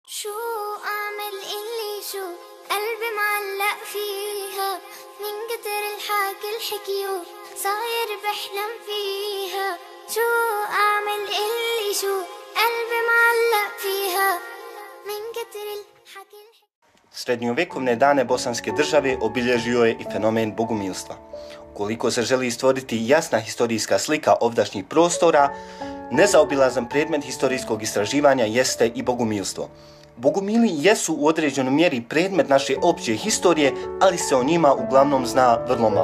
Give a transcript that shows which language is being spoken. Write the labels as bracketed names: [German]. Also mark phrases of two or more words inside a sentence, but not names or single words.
[Arabic] شو أعمل اللي شو قلبي معلق فيها من كتر الحكي الحكيو صاير بحلم فيها شو أعمل اللي شو قلبي معلق فيها من كتر الحكي [Bosnian] Srednjovjekovne dane Bosanske države obilježio je i fenomen bogumilstva. Ukoliko se želi stvoriti jasna historijska slika ovdašnjih prostora, nezaobilazan predmet historijskog istraživanja jeste i bogumilstvo. Bogumili jesu u određenoj mjeri predmet naše opće historije, ali se o njima uglavnom zna vrlo malo.